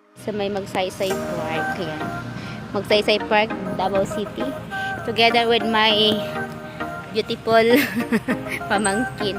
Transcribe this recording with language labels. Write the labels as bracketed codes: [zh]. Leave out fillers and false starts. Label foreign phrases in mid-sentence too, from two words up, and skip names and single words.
[tl] Sa may Magsaysay Park. Ayan. Magsaysay Park, Davao City. [en] Together with my beautiful pamangkin.